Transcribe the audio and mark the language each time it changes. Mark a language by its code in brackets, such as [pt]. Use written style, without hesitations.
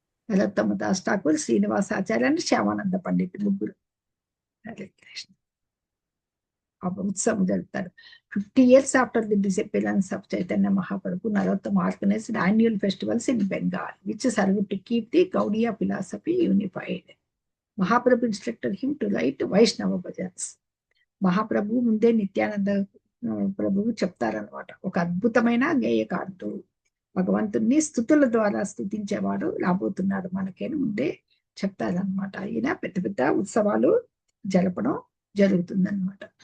[te] నరోత్తమ Das Thakur, Srinivasacharya and Shyamananda Pandit ముగ్గురు. హరే కృష్ణ. ఉత్సవం జరుపుతారు. [en] 50 years after the disappearance of Chaitanya Mahaprabhu, Narottama organized annual festivals in Bengal, which served to keep the Gaudiya philosophy unified. Mahaprabhu instructed him to write Vaishnava bhajans. [te] మహాప్రభు ముందే నిత్యానంద ప్రభువు చెప్తారనమాట, ఒక అద్భుతమైన గేయకారుడు, భగవంతుణ్ణి స్తుతుల ద్వారా స్తుతించేవాడు రాబోతున్నాడు మనకేని ముందే చెప్తారనమాట. ఈయన పెద్ద పెద్ద ఉత్సవాలు జరపడం జరుగుతుందన్నమాట.